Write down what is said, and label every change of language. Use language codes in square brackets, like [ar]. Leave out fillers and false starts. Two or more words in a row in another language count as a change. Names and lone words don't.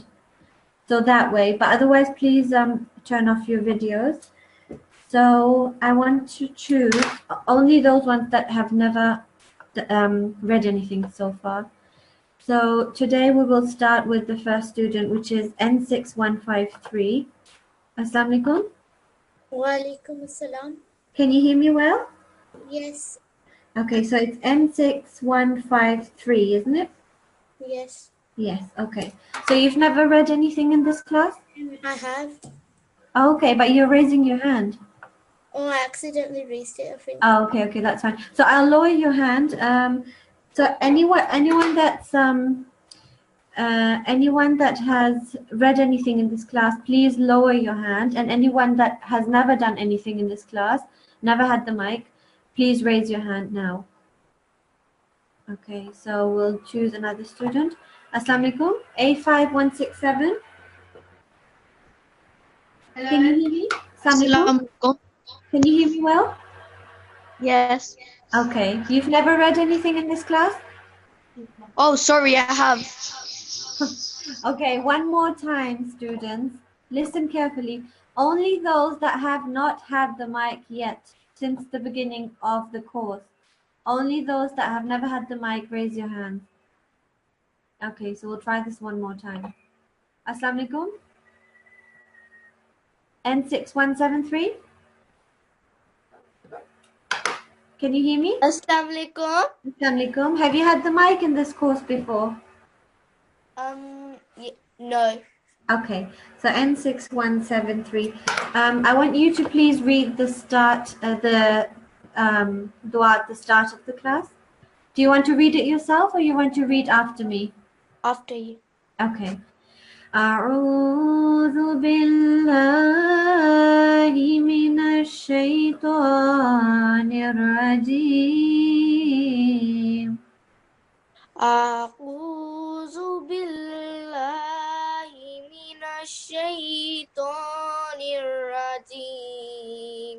[en] So that way, but otherwise, please turn off your videos. So I want to choose only those ones that have never read anything so far. So today we will start with the first student, which is N6153. [ar] السلام عليكم. وعليكم السلام. [en] Can you hear me well? Yes. Okay, so it's N6153, isn't it? Yes. Yes, okay. So you've never read anything in this class? I have. Okay, but you're raising your hand. Oh, I accidentally raised it, I think. Oh, okay, that's fine. So I'll lower your hand. So anyone that has read anything in this class, please lower your hand. And anyone that has never done anything in this class, never had the mic, please raise your hand now. Okay, so we'll choose another student. [ar] السلام عليكم. [en] A5167. Can you hear me? [ar] السلام عليكم. [en] Can you hear me well? Yes. Okay. You've never read anything in this class? Oh, sorry, I have. Okay, one more time, students. Listen carefully. Only those that have not had the mic yet since the beginning of the course. Only those that have never had the mic, raise your hand. Okay, so we'll try this one more time. [ar] السلام عليكم. [en] N6173. Can you hear me? [ar] السلام عليكم. السلام عليكم. [en] Have you had the mic in this course before? No. Okay, so N6173. I want you to please read the start, the dua at the start of the class. Do you want to read it yourself or you want to read after me? After you. Okay. [ar] أعوذ بالله من الشيطان الرجيم. أعوذ بالله من الشيطان الرجيم.